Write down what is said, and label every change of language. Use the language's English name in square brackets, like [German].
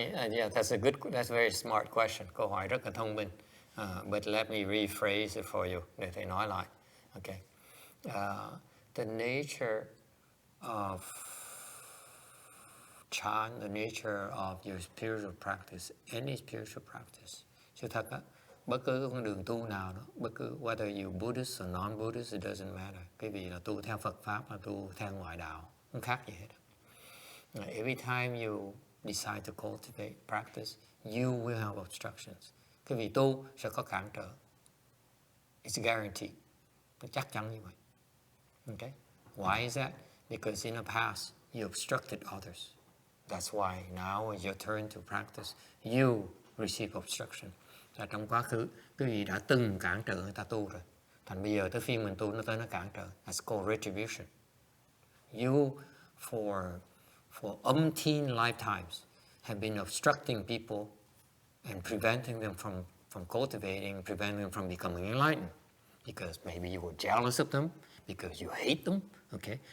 [English] Yeah, that's a very smart question. [Vietnamese] Câu hỏi rất là thông minh. [English] But let me rephrase it for you, [Vietnamese] để thầy nói lại. [English] Okay. The nature of chan, the nature of your spiritual practice, any spiritual practice. [Vietnamese] Sự thật á, bất cứ con đường tu nào đó, bất cứ [English] whether you Buddhist or non-Buddhist, it doesn't matter. [Vietnamese] Cái gì là tu theo Phật Pháp, là tu theo ngoại đạo, không khác gì hết. [English] Every time you decide to cultivate practice, you will have obstructions. [Vietnamese] Cái vị tu sẽ có cản trở. [English] It's guaranteed. [Vietnamese] Nó chắc chắn như vậy. Okay? [English] Why is that? Because in the past, you obstructed others. That's why now is your turn to practice. You receive obstruction. [Vietnamese] Và trong quá khứ, cái vị đã từng cản trở người ta tu rồi. Thành bây giờ tới phiên mình tu, nó tới nó cản trở. [English] That's called retribution. You, for umpteen lifetimes, have been obstructing people and preventing them from cultivating, preventing them from becoming enlightened. Because maybe you were jealous of them, because you hate them, okay?